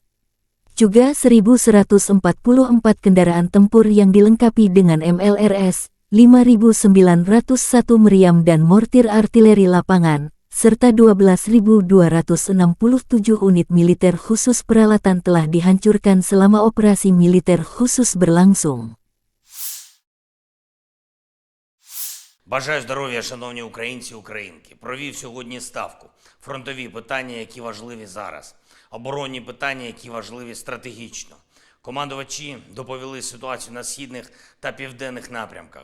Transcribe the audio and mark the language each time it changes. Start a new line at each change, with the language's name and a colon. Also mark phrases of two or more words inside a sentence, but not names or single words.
Indonesian: Juga 1.144 kendaraan tempur yang dilengkapi dengan MLRS, 5.901 meriam dan mortir artileri lapangan, serta 12.267 unit militer khusus peralatan telah dihancurkan selama operasi militer khusus berlangsung.
Ukrainian: Бажаю здоров'я, шановні українці і українки. Провів сьогодні ставку. Фронтові питання, які важливі зараз. Оборонні питання, які важливі стратегічно. Командувачі доповіли ситуацію на східних та південних напрямках.